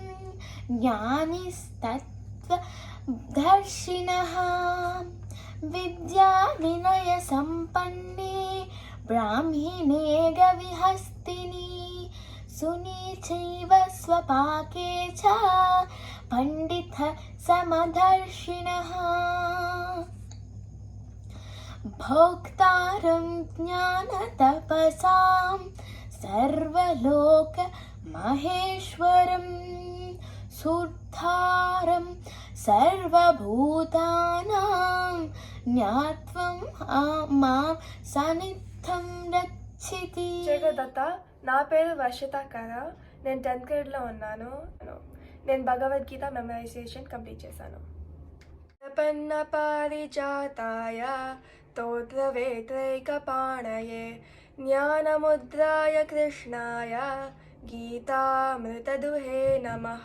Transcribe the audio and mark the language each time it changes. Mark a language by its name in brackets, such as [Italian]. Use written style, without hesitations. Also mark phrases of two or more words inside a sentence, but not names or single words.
[Sanskrit] ज्ञानिस्तत्त्वदर्शिनः विद्या विनय संपन्ने ब्राह्मणे गविहस्तिनि सुनीचैव स्वपाके च पंडित समदर्शिनः भोक्तारं ज्ञानतपसां सर्वलोक महेश्वरं सुर्धारं सर्वभूतानां ज्ञात्वं मां सनिद्धं रक्षति. [Telugu] జగదత్త, నా పేరు వర్షిత కర. నేను 10th గ్రేడ్లో ఉన్నాను. నేను భగవద్గీత [English] memorization complete [Telugu] చేశాను. [Sanskrit] ప్రపన్న పారిజాతాయ స్తోత్రవేత్రైకపాణయే జ్ఞానముద్రాయ కృష్ణాయ గీతామృతదుహే నమః.